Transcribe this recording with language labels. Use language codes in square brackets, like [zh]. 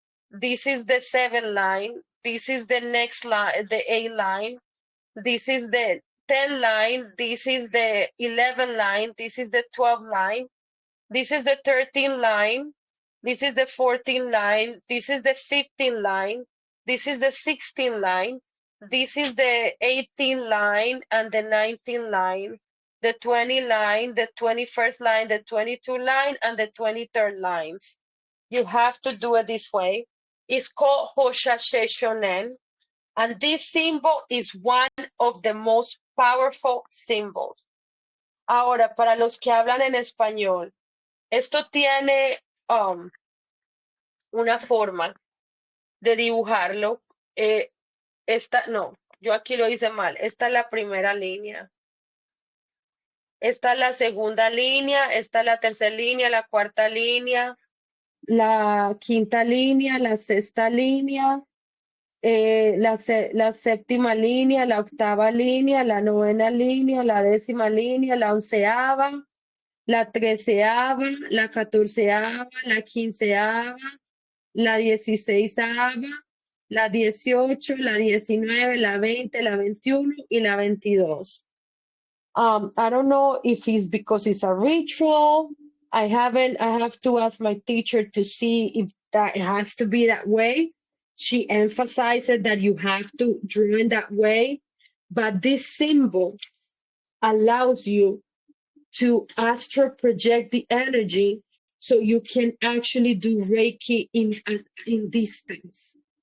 [en] this is the seventh line, this is the next line, the eighth line, this is the 10th line, this is the 11th line, this is the 12th line, this is the 13th line, this is the 14th line, this is the 15th line, this is the 16th line, this is the 18th line and the 19th line, the 20th line, the 21st line, the 22nd line, and the 23rd lines. You have to do it this way. It's called Hoshashe Shonen. And this symbol is one of the most powerful symbols. [es] Ahora, para los que hablan en español, esto tiene una forma de dibujarlo. No, yo aquí lo hice mal. Esta es la primera línea. Esta es la segunda línea, esta es la tercera línea, la cuarta línea, la quinta línea, la sexta línea, la séptima línea, la octava línea, la novena línea, la décima línea, la onceava, la treceava, la catorceava, la quinceava, la dieciseisava, la 18, la 19, la 20, la 21 y la 22. [en] I don't know if it's because it's a ritual. I have to ask my teacher to see if that has to be that way. She emphasized that you have to draw in that way, but this symbol allows you to astral project the energy so you can actually do Reiki in distance.